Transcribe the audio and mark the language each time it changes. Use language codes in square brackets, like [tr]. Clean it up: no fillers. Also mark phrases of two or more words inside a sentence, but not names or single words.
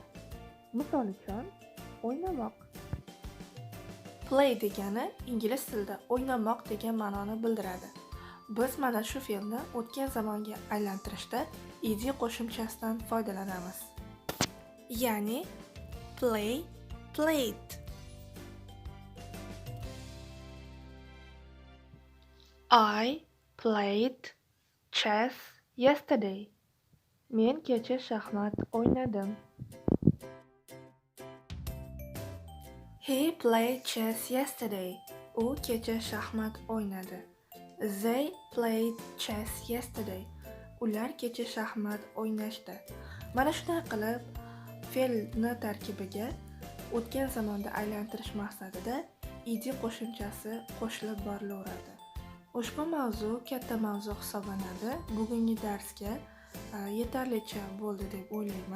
[uz] Misol uchun, o'ynamoq. Play degani ingliz tilida o'ynamoq degan ma'noni bildiradi. Biz mana shu fe'lni o'tgan zamonga aylantirishda ed qo'shimchasidan foydalanamiz. Ya'ni [en] play, played. I played chess yesterday. [uz] Men kecha shaxmat o'ynadim. [en] He played chess yesterday. [uz] U kecha shaxmat o'ynadi. [en] They played chess yesterday. [uz] Ular kecha shaxmat o'ynashdi. Mana shunday qilib, fe'lni tarkibiga o'tgan zamonda aylantirish maqsadida ed qo'shimchasi qo'shilib borilaveradi. Ushbu mavzu katta mavzu hisoblanadi. Bugungi darsga yetarlicha bo'ldi deb o'ylayman.